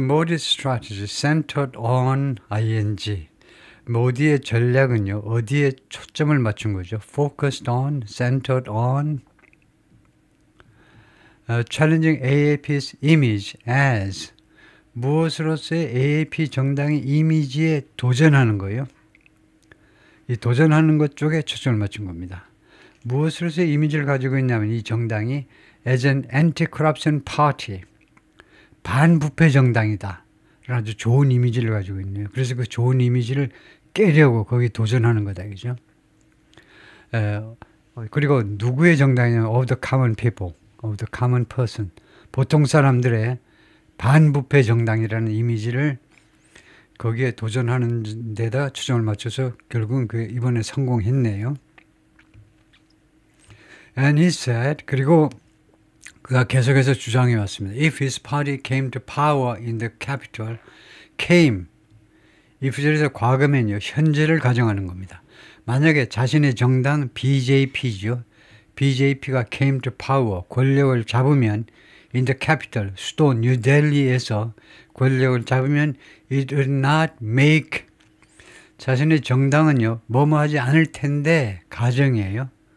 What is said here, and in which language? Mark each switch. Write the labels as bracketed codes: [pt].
[en] Modi's strategy centered on ing. [ko] 모디의 전략은요, 어디에 초점을 맞춘 거죠? [en] Focused on, centered on, challenging AAP's image as [ko] 무엇으로서의 AAP 정당의 이미지에 도전하는 거예요. 이 도전하는 것 쪽에 초점을 맞춘 겁니다. 무엇으로서의 이미지를 가지고 있냐면 이 정당이 [en] as an anti-corruption party, [ko] 반부패 정당이다. 아주 좋은 이미지를 가지고 있네요. 그래서 그 좋은 이미지를 깨려고 거기 도전하는 거다. 그죠? 그리고 누구의 정당이냐면 [en] of the common people, of the common person, [ko] 보통 사람들의 반부패 정당이라는 이미지를 거기에 도전하는 데다 초점을 맞춰서 결국은 이번에 성공했네요. [en] And he said, [ko] 그리고 그가 계속해서 주장해 왔습니다. [en] If his party came to power in the capital, came, [ko] 이 구절에서 과거면요, 현재를 가정하는 겁니다. 만약에 자신의 정당 BJP죠. BJP가 [en] came to power, [ko] 권력을 잡으면 [en] in the capital, [ko] 수도 뉴델리에서 권력을 잡으면 [en] it would not make, [ko] 자신의 정당은요, 뭐뭐 하지 않을 텐데, 가정이에요.